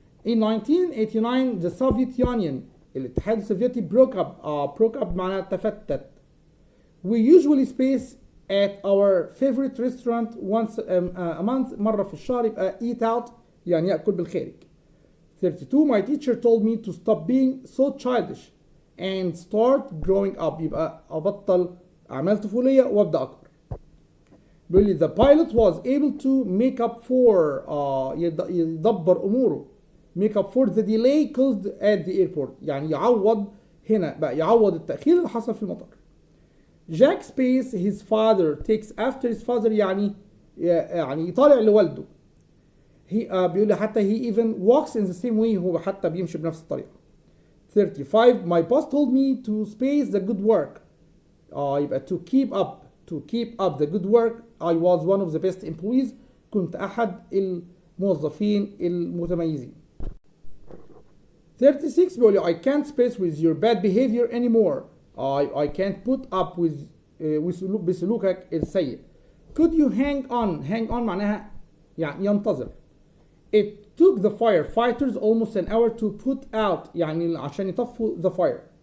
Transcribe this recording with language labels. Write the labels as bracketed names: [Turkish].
[English] In 1989 the Soviet Union [Arabic] الاتحاد السوفيتي [English] broke up [Arabic] معناها تفتت. [English] We usually space at our favorite restaurant once a month. [Arabic] مرة في الشهر يبقى [English] eat out [Arabic] يعني يأكل بالخارج. [English] 32 my teacher told me to stop being so childish and start growing up. [Arabic] يبقى أبطل أعمال طفولية وأبدأ أكبر. بيقول لي [English] the pilot was able to make up for [Arabic] يدبر أموره [English] make up for the delay caused at the airport. [Arabic] يعني يعوض هنا بقى يعوض التأخير اللي حصل في المطار. [English] Jack space his father takes after his father [Arabic] يعني يطالع لوالده. بيقول لي حتى [English] he even walks in the same way. [Arabic] هو حتى بيمشي بنفس الطريقة. [English] 35 my boss told me to space the good work. [Arabic] يبقى [English] to keep up the good work. I was one of the best employees. [Arabic] كنت أحد الموظفين المتميزين. [English] 36 [Arabic] بيقول لي [English] I can't space with your bad behavior anymore. I can't put up with [Arabic] بسلوكك السيء. [English] Could you hang on [Arabic] معناها يعني ينتظر. [English] It took the firefighters almost an hour to put out [Arabic] يعني عشان يطفوا [English] the fire.